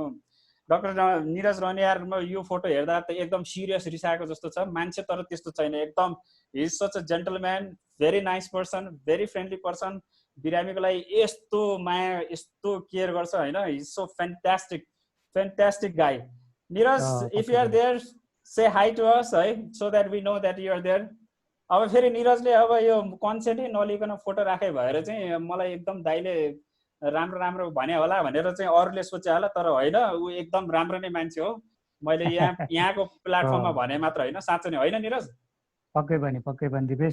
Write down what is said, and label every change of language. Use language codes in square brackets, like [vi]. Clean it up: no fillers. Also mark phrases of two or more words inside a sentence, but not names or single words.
[ne] डाक्टर निरज रोनियारमा यो फोटो हेर्दा त एकदम सिरियस रिसाएको जस्तो छ मान्छे, तर त्यस्तो छैन। [en] एकदम he is such a gentleman, very nice person, very friendly person. [ne] बिरामीको लागि यस्तो माया यस्तो केयर गर्छ होइन। [en] he is so fantastic guy. Niraj if you are there say hi to us hey, so that we know that you are there. [ne] अब फेरि निरजले अब यो कन्सेन्टै नलिकन फोटो राखे भएर चाहिँ मलाई एकदम दाइले राम्रो भने होला भनेर चाहिँ अरूले सोचे होला, तर होइन, ऊ एकदम राम्रो नै मान्छे हो। मैले यहाँको प्लेटफर्ममा भने मात्र होइन, साँच्चै नै होइन निरज? पक्कै पनि दिपेश।